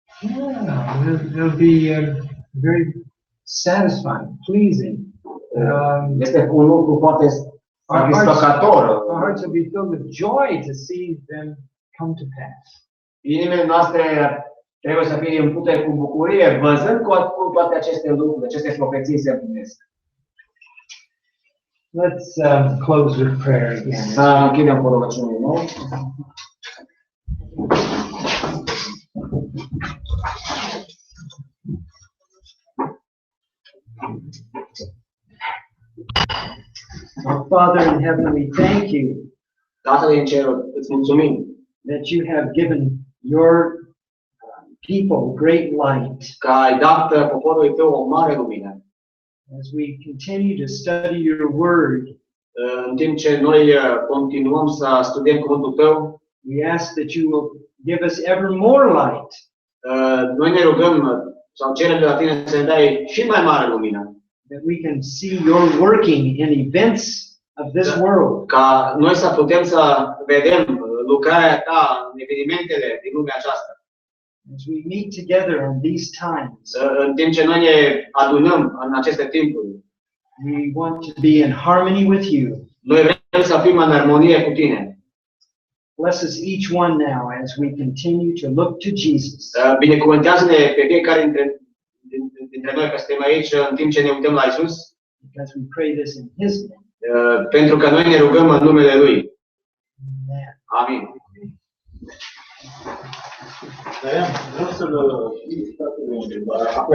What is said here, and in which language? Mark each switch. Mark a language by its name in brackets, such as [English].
[English] It'll be very satisfying, pleasing. [Romanian] Este un lucru foarte satisfăcător. [English] Our hearts will be filled with joy to see them come to pass. [Romanian] Inimile noastre trebuie să fie împute cu bucurie, văzând cum toate aceste lucruri, aceste profeții se împlinesc. [English] Let's close with prayer again. [Romanian] Să închidem cu rugăciune nou. [English] Our Father in heaven, we thank you. [Romanian] Tatăl din cer, îți mulțumim [English] that you have given your people great light. [Romanian] Că ai dat poporului tău o mare lumină. [English] As we continue to study your word, [Romanian] în timp ce noi continuăm să studiem cuvântul tău, [English] we ask that you will give us ever more light. [Romanian] Noi ne rugăm sau cerem de la tine să ne dai și mai mare lumină. [English] That we can see your working in events of this world. [Romanian] Ca noi să putem să vedem lucrarea ta în evenimentele din lumea aceasta. [English] As we meet together in these times, [Romanian] în timp ce noi ne adunăm în aceste timpuri, [English] we want to be in harmony with you. [Romanian] Noi vrem să fim în armonie cu tine. [English] Bless us each one now as we continue to look to Jesus. [Romanian] Binecuvântează-ne pe fiecare dintre noi că suntem aici în timp ce ne uităm la Isus. [English] Because we pray this in His name. [Romanian] Pentru că noi ne rugăm în numele Lui. Amin. Vreau să vă fac o întrebare.